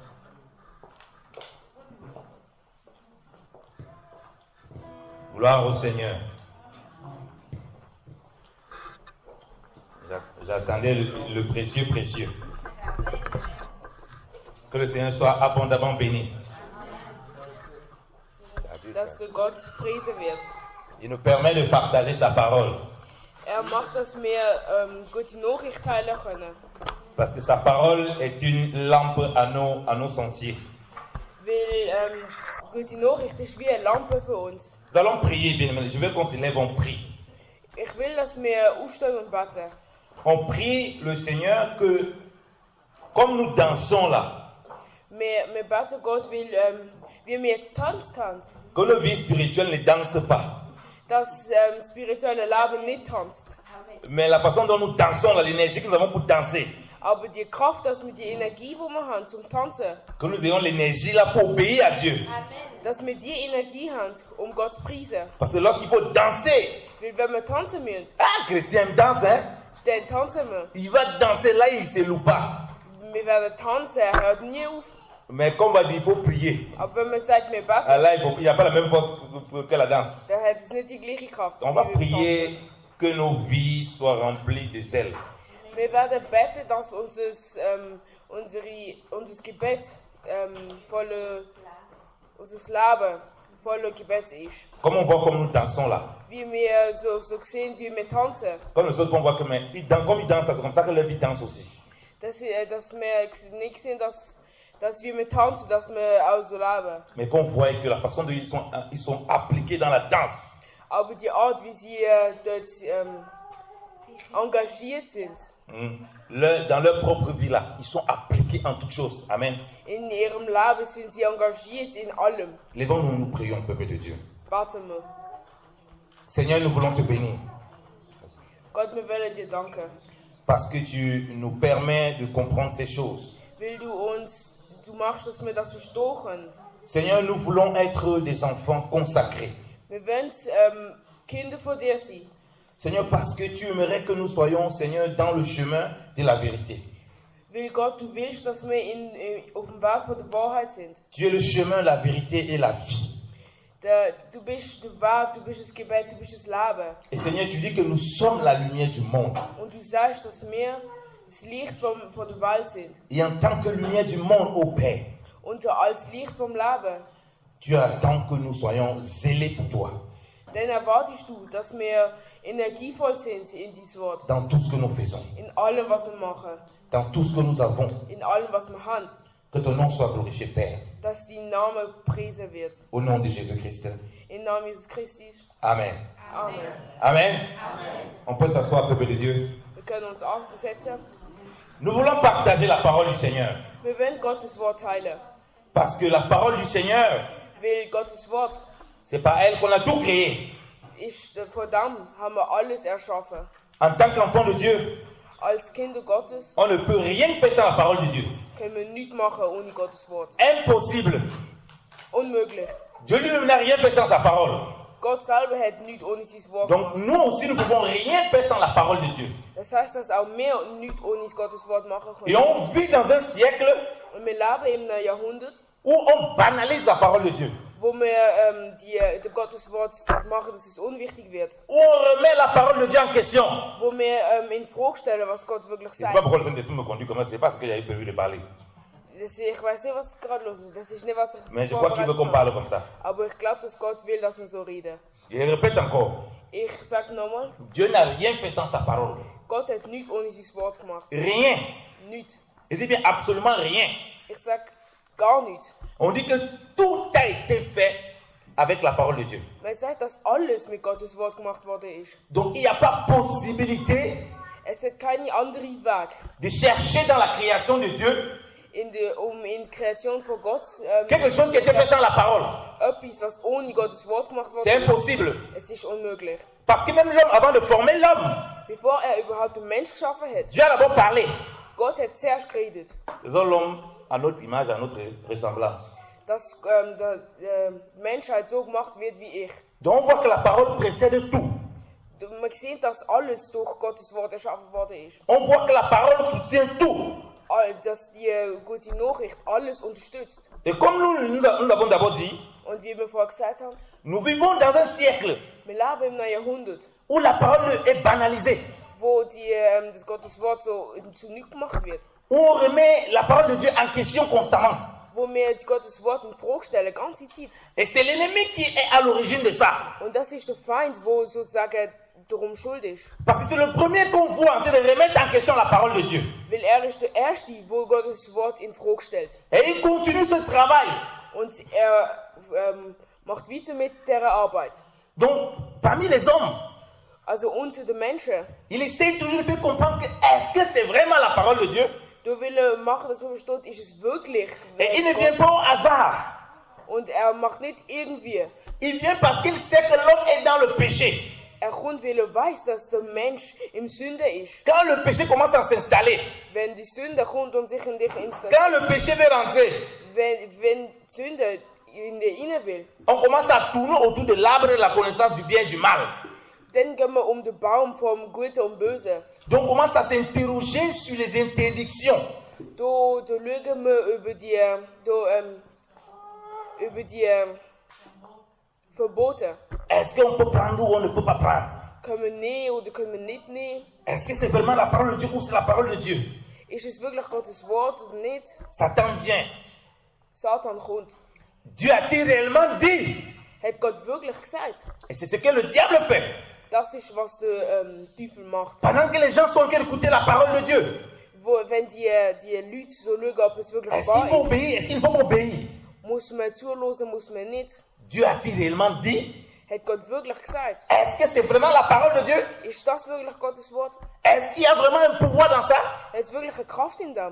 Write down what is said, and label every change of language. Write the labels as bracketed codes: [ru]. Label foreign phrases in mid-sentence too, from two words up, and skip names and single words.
[fr] Gloire au Seigneur. J'attendais le précieux. Que le Seigneur soit abondamment béni. [de] Dass du Gott preisen wird. [fr] Il nous permet de partager sa parole. [de] Macht, dass wir gute Nachricht teilen können. [fr] Parce que sa parole est une lampe à nos sentiers. [de] Weil gute Nachricht ist wie eine Lampe für uns. [fr] Nous allons prier, bien aimés. Je veux qu'on se lève, on prie. [de] Ich will, dass wir aufstehen und beten. [fr] On prie le Seigneur que, comme nous dansons là, [de] Wir beten Gott, weil wie wir jetzt tanzt haben, [fr] que nos vies spirituelles ne dansent pas. [de] dass spirituelle Leben nicht tanzt. [fr] Mais la façon dont nous dansons, là, l'énergie que nous avons pour danser, [de] Aber die Kraft, dass wir die Energie, die wir haben zum Tanzen, [fr] que nous ayons l'énergie là pour obéir à Dieu. [de] dass wir die Energie haben, Gott zu preisen. [fr] Parce que lorsqu'il faut danser, [de] Weil wenn wir tanzen müssen, [fr] chrétien danse, hein? [de] dann tanzen wir. [fr] Il va danser là, il ne se loue pas. [de] Wir werden tanzen, hört nie auf. [fr] Mais comme on va dire, il faut prier. [de] Aber wenn man sagt, wir beten, [fr] Là, il n'y a pas la même force que la danse. [de] dann hat es nicht die gleiche Kraft. [fr] On va prier que nos vies soient remplies de zèle. [de] Wir werden beten, dass unser Gebet unser Leben voller Gebet ist. [fr] Comme on voit comme nous dansons là. [de] Wie wir so sehen, wie wir tanzen. [fr] Comme les autres, on voit que comme ils dansent, c'est comme ça que leur vie danse aussi. [de] Dass wir nicht sehen, dass wir tanzen, dass wir auch so leben. [fr] Mais qu'on voit que la façon dont ils sont appliqués dans la danse. [de] Aber die Art, wie sie dort engagiert sind. [fr] Dans leur propre vie là, ils sont appliqués en toutes choses. Amen. [de] In ihrem Leben sind sie engagiert in allem. [fr] Lèvons-nous, nous prions, peuple de Dieu. [de] Beten wir. [fr] Seigneur, nous voulons te bénir. [de] Gott, wir wollen dir danken. [fr] Parce que tu nous permets de comprendre ces choses. [de] Weil du machst, dass wir das verstehen können. [fr] Seigneur, nous voulons être des enfants consacrés. [de] Wir wollen Kinder von dir sein. [fr] Seigneur, parce que tu aimerais que nous soyons, Seigneur, dans le chemin de la vérité. [de] Weil Gott, du willst, dass wir auf dem Weg von der Wahrheit sind. [fr] Tu es le chemin, la vérité et la vie. [de] Du bist der Weg, du bist das Gebet, du bist das Leben. [fr] Et Seigneur, tu dis que nous sommes la lumière du monde. [de] Und du sagst, dass wir das Licht von der Welt sind. [fr] Et en tant que lumière du monde, ô Père, [de] Und als Licht vom Leben, [fr] tu attends que nous soyons zélés pour toi. [de] dann erwartest du, dass wir energievoll sind in dieses Wort. [fr] Dans tout ce que nous faisons. [de] In allem, was wir machen. [fr] Dans tout ce que nous avons. [de] In allem, was wir haben. [fr] Que ton nom soit glorifié, Père. [de] Dass dein Name gepriesen wird. [fr] Au nom de Jésus-Christ. [de] Im Namen Jesus Christus. Amen. Amen. Amen. [fr] On peut s'asseoir, peuple de Dieu. [de] Wir können uns aufsetzen. [fr] Nous voulons partager la parole du Seigneur. [de] Wir wollen Gottes Wort teilen. [fr] Parce que la parole du Seigneur, [de] Weil Gottes Wort [fr] c'est par elle qu'on a tout créé. [de] Von dem haben wir alles erschaffen. [fr] En tant qu'enfant de Dieu, [de] Als Kinder Gottes [fr] on ne peut rien faire sans la parole de Dieu. [de] können wir nichts machen ohne Gottes Wort. [fr] Impossible. [de] Unmöglich. [fr] Dieu lui-même n'a rien fait sans sa parole. [de] Gott selber hat nichts ohne sein Wort [fr] Donc [de] gemacht. [fr] nous aussi, nous ne pouvons rien faire sans la parole de Dieu. [de] Das heißt, dass auch wir nichts ohne Gottes Wort machen [fr] Et [de] können. [fr] on vit dans un siècle [de] Und wir leben in einem Jahrhundert, [fr] où on banalise la parole de Dieu. [de] wo wir die Gottes Wort machen, dass es unwichtig wird. [fr] Où on remet la parole de Dieu en question. [de] Wo wir in Frage stellen, was Gott wirklich [fr] Je ne sais [de] sagt. [fr] pas pourquoi le Saint-Esprit me conduit comme ça, c'est pas ce que j'avais prévu de parler. [de] Ich weiß nicht, was gerade los ist. Das ist nicht, was ich [fr] Mais je crois qu'il veut qu'on [de] vorbereitet [fr] parle [de] habe. [fr] comme ça. [de] Aber ich glaube, dass Gott will, dass wir so reden. [fr] Je répète encore, [de] Ich sage nochmal, [fr] Dieu n'a rien fait sans sa parole. [de] Gott hat nichts ohne sein Wort gemacht. [fr] Rien. [de] Nichts. [fr] Je dis bien absolument rien. [de] Ich sage gar nichts. [fr] On dit que tout a été fait avec la parole de Dieu. [de] Man sagt, dass alles mit Gottes Wort gemacht worden ist. [fr] Donc il n'y a pas possibilité [de] Es hat keine andere Weg, [fr] de chercher dans la création de Dieu [de] in die Kreation von Gott [fr] quelque chose qui a été fait sans la parole. [de] etwas, was ohne Gottes Wort gemacht [fr] C'est [de] worden ist. [fr] impossible. [de] Es ist unmöglich. [fr] Parce que même l'homme, avant de former l'homme, [de] Bevor überhaupt den Mensch geschaffen hat, [fr] Dieu a d'abord parlé. [de] Gott hat zuerst geredet. [fr] Faisons l'homme à notre image, à notre ressemblance. [de] dass die Menschheit so gemacht wird wie ich. [fr] Donc on voit que la parole précède tout. [de] Man sieht, dass alles durch Gottes Wort erschaffen worden ist. [fr] On voit que la parole soutient tout. [de] Dass die gute Nachricht alles unterstützt. [fr] Et comme nous l'avons d'abord dit, [de] Und wie wir vorher gesagt haben, [fr] nous vivons dans un siècle [de] wir leben im neuen Jahrhundert, [fr] où la parole est banalisée, [de] wo das Gottes Wort so zu nichts gemacht wird. [fr] où on remet la parole de Dieu en question constamment. [de] Wo wir das Gottes Wort in Frage stellen, ganze Zeit. [fr] Et c'est l'ennemi qui est à l'origine de ça. [de] Und das ist der Feind, wo sozusagen darum schuld ist. [fr] Parce que c'est le premier qu'on voit en train de remettre en question la parole de Dieu. [de] Weil ist der Erste, wo Gottes Wort in Frage stellt. [fr] Et il continue ce travail. [de] Und macht weiter mit dieser Arbeit. [fr] Donc, parmi les hommes, [de] Also unter den Menschen. [fr] il essaie toujours de faire comprendre que est-ce que c'est vraiment la parole de Dieu? [de] Du will machen, dass man versteht, ist es wirklich. [fr] Et il ne vient pas au hasard. [de] Und macht nicht irgendwie. [fr] Il vient parce qu'il sait que l'homme est dans le péché. [de] Kommt, weil weiß, dass der Mensch im Sünde ist. [fr] Quand le péché commence à s'installer, [de] Wenn die Sünde kommt und sich in dich installiert. [fr] quand le péché veut rentrer, [de] Wenn die Sünde in dir rein will, [fr] on commence à tourner autour de l'arbre de la connaissance du bien et du mal. [de] dann gehen wir den Baum vom Guten und Bösen. [fr] Donc on commence à s'interroger sur les interdictions. [de] Da schauen wir über die Verbote. [fr] Est-ce qu'on peut prendre ou on ne peut pas prendre? [de] Können wir nehmen oder können wir nicht nehmen? [fr] Est-ce que c'est vraiment la parole de Dieu ou c'est la parole de Dieu? [de] Ist es wirklich Gottes Wort oder nicht? [fr] Satan vient. [de] Satan kommt. [fr] Dieu a-t-il réellement dit? [de] Hat Gott wirklich gesagt? [fr] Et c'est ce que le diable fait. [de] Das ist, was der Teufel macht. [fr] Pendant que les gens sont en train d'écouter la parole de Dieu, [de] Wenn die Leute so schauen, ob es wirklich [fr] est-ce qu'il [de] wahr [fr] faut [de] ist, [fr] obéir? Est-ce qu'il faut obéir? [de] muss man zuhören, muss man nicht. [fr] Dieu a-t-il réellement dit? [de] Hat Gott wirklich gesagt? [fr] Est-ce que c'est vraiment la parole de Dieu? [de] Ist das wirklich Gottes Wort? [fr] Est-ce qu'il y a vraiment un pouvoir dans ça? [de] Hat es wirklich eine Kraft in dem?